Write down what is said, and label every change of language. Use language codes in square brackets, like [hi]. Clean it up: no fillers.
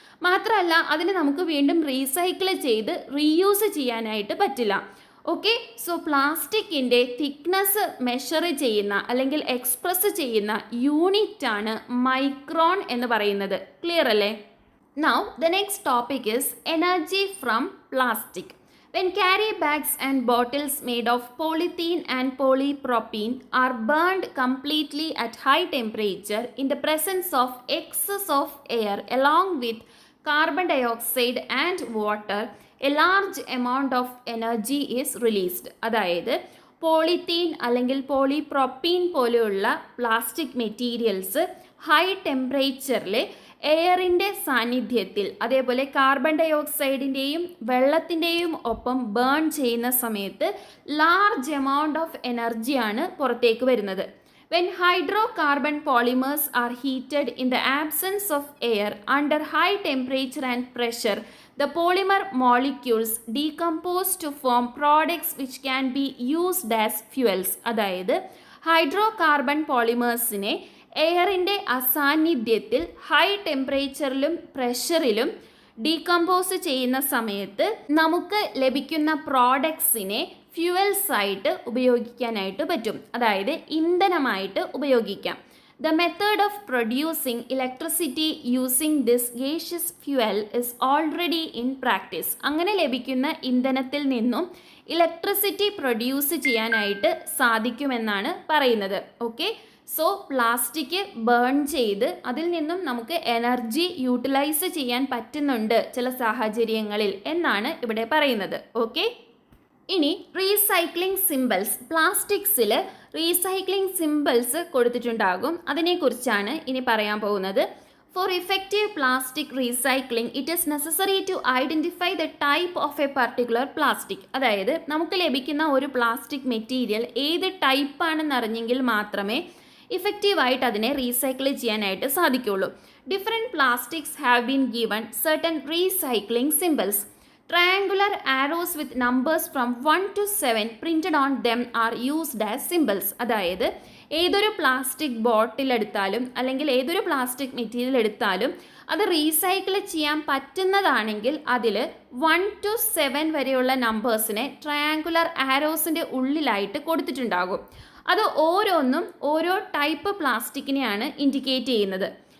[ml] മാത്രമല്ല അതിന് നമുക്ക് വീണ്ടും റീസൈക്കിൾ ചെയ്ത് റീയൂസ് ചെയ്യാനായിട്ട് പറ്റില്ല. ഓക്കെ, സോ പ്ലാസ്റ്റിക്കിൻ്റെ തിക്നെസ് മെഷർ ചെയ്യുന്ന അല്ലെങ്കിൽ എക്സ്പ്രസ് ചെയ്യുന്ന യൂണിറ്റാണ് മൈക്രോൺ എന്ന് പറയുന്നത്. ക്ലിയർ അല്ലേ? [en] Now the next topic is energy from plastic. When carry bags and bottles made of polythene and polypropylene are burned completely at high temperature in the presence of excess of air along with carbon dioxide and water, a large amount of energy is released. [ml] അതായത് polythene അല്ലെങ്കിൽ പോളിപ്രോപ്പീൻ പോലെയുള്ള plastic materials high ടെമ്പറേച്ചറിൽ എയറിൻ്റെ സാന്നിധ്യത്തിൽ, അതേപോലെ carbon dye ഓക്സൈഡിൻ്റെയും വെള്ളത്തിൻ്റെയും ഒപ്പം burn ചെയ്യുന്ന സമയത്ത് [en] large amount of എനർജിയാണ് [ml] പുറത്തേക്ക് വരുന്നത്. [en] When hydrocarbon polymers are heated in the absence of air under high temperature and pressure, the polymer molecules decompose to form products which can be used as fuels. [ml] അതായത് hydrocarbon പോളിമേഴ്സിനെ എയറിൻ്റെ അസാന്നിധ്യത്തിൽ high ടെമ്പറേച്ചറിലും പ്രഷറിലും decompose ചെയ്യുന്ന സമയത്ത് നമുക്ക് ലഭിക്കുന്ന പ്രോഡക്ട്സിനെ fuels ആയിട്ട് ഉപയോഗിക്കാനായിട്ട് പറ്റും, അതായത് ഇന്ധനമായിട്ട് ഉപയോഗിക്കാം. [en] The method of producing electricity using this gaseous fuel is already in practice. [ml] അങ്ങനെ ലഭിക്കുന്ന ഇന്ധനത്തിൽ നിന്നും ഇലക്ട്രിസിറ്റി പ്രൊഡ്യൂസ് ചെയ്യാനായിട്ട് സാധിക്കുമെന്നാണ് പറയുന്നത്. ഓക്കെ, സോ പ്ലാസ്റ്റിക് ബേൺ ചെയ്ത് അതിൽ നിന്നും നമുക്ക് എനർജി യൂട്ടിലൈസ് ചെയ്യാൻ പറ്റുന്നുണ്ട് ചില സാഹചര്യങ്ങളിൽ എന്നാണ് ഇവിടെ പറയുന്നത്. ഓക്കെ, ഇനി റീസൈക്ലിംഗ് സിംബൽസ്. പ്ലാസ്റ്റിക്സിൽ റീസൈക്ലിംഗ് സിംബൽസ് കൊടുത്തിട്ടുണ്ടാകും, അതിനെക്കുറിച്ചാണ് ഇനി പറയാൻ പോകുന്നത്. [en] For effective plastic recycling, it is necessary to identify the type of a particular plastic. [ml] അതായത് നമുക്ക് ലഭിക്കുന്ന ഒരു പ്ലാസ്റ്റിക് മെറ്റീരിയൽ ഏത് ടൈപ്പാണെന്ന് അറിഞ്ഞെങ്കിൽ മാത്രമേ ഇഫക്റ്റീവായിട്ട് അതിനെ റീസൈക്കിൾ ചെയ്യാനായിട്ട് സാധിക്കുള്ളൂ. [en] Different plastics have been given certain recycling symbols. Triangular arrows with numbers from 1 to 7 printed on them are used as symbols. [ml] അതായത് ഏതൊരു പ്ലാസ്റ്റിക് ബോട്ടിൽ എടുത്താലും അല്ലെങ്കിൽ ഏതൊരു പ്ലാസ്റ്റിക് മെറ്റീരിയൽ എടുത്താലും അത് റീസൈക്കിൾ ചെയ്യാൻ പറ്റുന്നതാണെങ്കിൽ അതിൽ [en] 1 to 7 [ml] വരെയുള്ള നമ്പേഴ്സിനെ ട്രയാങ്കുലർ ആരോസിൻ്റെ ഉള്ളിലായിട്ട് കൊടുത്തിട്ടുണ്ടാകും. അത് ഓരോന്നും ഓരോ ടൈപ്പ് പ്ലാസ്റ്റിക്കിനെയാണ് ഇൻഡിക്കേറ്റ് ചെയ്യുന്നത്.